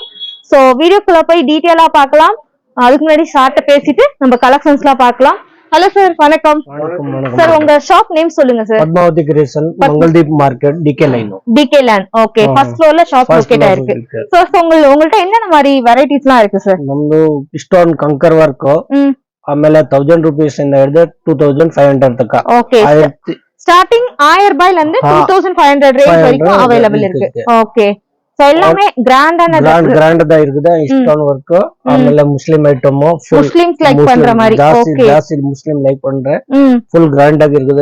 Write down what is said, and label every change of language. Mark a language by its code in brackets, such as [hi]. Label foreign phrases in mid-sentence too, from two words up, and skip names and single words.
[ta] சோ வீடியோக்குள்ள போய் டீடைலா பார்க்கலாம். அதுக்கு முன்னாடி ஷார்ட்டா பேசிட்டு நம்ம கலெக்ஷன்ஸ்லாம் பார்க்கலாம். ஹலோ சார், வணக்கம். சார் உங்க [en] shop name [ta] சொல்லுங்க சார். பத்மாவதி கிரியேஷன், மங்கள்தீப் மார்க்கெட், டிகே லைன். டிகே லைன். ஓகே, [en] first floor shop locate [ta] ஆயிருக்கு. சோ உங்கள்ட்ட என்னென்ன மாதிரி வெரைட்டிஸ்லாம் இருக்கு சார்? [kn] ನಮ್ದು [en] stone kankar work, [kn] ಆಮೇಲೆ 1000 ರೂಪೀಸ್ ಇಂದ ಹಿಡಿದು 2500 ತನಕ. [ta] ஓகே, ஸ்டார்டிங் 1000 ரூபாயில இருந்து 2500 ரேஞ்ச் வரைக்கும் அவேலபிள் இருக்கு. ஓகே. சோ எல்லாமே கிராண்டான கிராண்டா இருக்குது. [en] stone work, [ta] ஆಮೇಲೆ [en] Muslim item, Muslims like [ta] பண்ற மாதிரி. ஓகே, ஜாஸ்தி [en] Muslim like [ta] பண்ற [en] full grand [ta] இருக்குது.